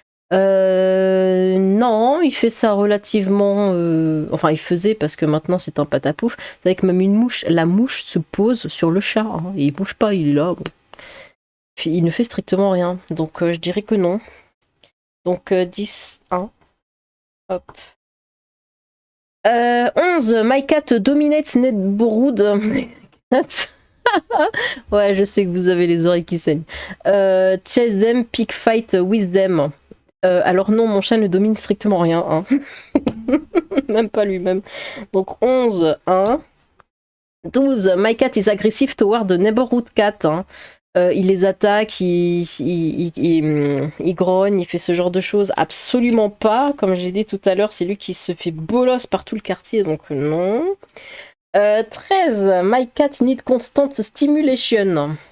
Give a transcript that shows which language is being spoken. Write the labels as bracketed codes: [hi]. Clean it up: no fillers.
[fr] Non, il fait ça relativement... Enfin, il faisait, parce que maintenant, c'est un patapouf. Vous savez que même la mouche se pose sur le chat, hein, et il bouge pas, il est là. Bon. Puis, il ne fait strictement rien, donc je dirais que non. Donc 10, 1. Hop. [en] 11, my cat dominates neighborhood. [fr] Ouais, je sais que vous avez les oreilles qui saignent. [en] Chase them, pick fight with them. [fr] Alors non, mon chat ne domine strictement rien. Hein. Même pas lui-même. Donc 11, 1. [en] 12, my cat is aggressive toward the neighborhood cat. [fr] Hein. Il les attaque, il grogne, il fait ce genre de choses. Absolument pas. Comme j'ai dit tout à l'heure, c'est lui qui se fait bolos par tout le quartier, donc non. [en] 13, my cat need constant stimulation.